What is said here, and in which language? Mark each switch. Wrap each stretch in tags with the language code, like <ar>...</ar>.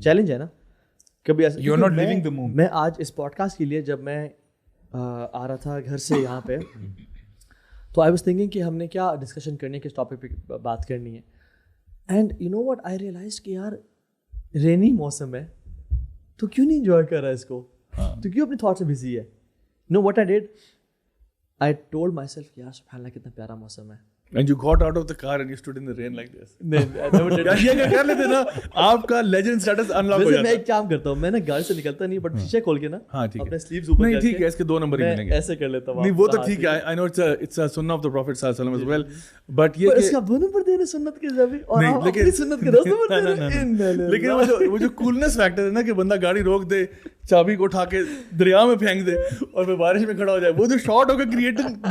<ur>Challenge ہے نا کبھی ایسا. میں آج اس پوڈ کاسٹ کے لیے جب میں آ رہا تھا گھر سے یہاں پہ, تو</ur> <en>I was thinking</en> <ur>کہ ہم نے کیا ڈسکشن کرنی ہے, کس ٹاپک پہ بات کرنی ہے.</ur> <en>and you know what, I realize</en> <ur>کہ یار رینی موسم ہے تو کیوں نہیں انجوائے کر رہا ہے اس کو, تو کیوں اپنے تھاٹ سے بزی ہے.</ur> <en>know what I did, I told myself</en> <ur>یار سبحان اللہ کتنا پیارا موسم ہے.</ur> <en>And you got out of the car and you stood in the rain like this.</en> <ur>یہ کر لیتے نا, آپ کا لیجنڈ سٹیٹس انلاک ہو جاتا ہے. میں ایک کام کرتا ہوں, میں نا گاڑی سے نکلتا نہیں, بٹ شیشے کھول کے نا اپنے سلیوز اوپر نہیں ٹھیک ہے, اس کے 2 نمبر ہی ملیں گے, ایسے کر لیتا ہوں. نہیں وہ تو ٹھیک ہے,</ur> <en>I know it's a sunnah of the Prophet صلی اللہ علیہ وسلم as well, but یہ</en> <ur>اس کا 2 نمبر دینے سنت کے جب اور اپنی سنت کے 10 نمبر دینے. لیکن وہ جو کولنس فیکٹر ہے نا کہ بندہ گاڑی روک دے, چابی کو اٹھا کے دریا میں پھینک دے اور پھر بارش میں کھڑا ہو جائے, وہ جو شاٹ ہوگا کریٹو</ur>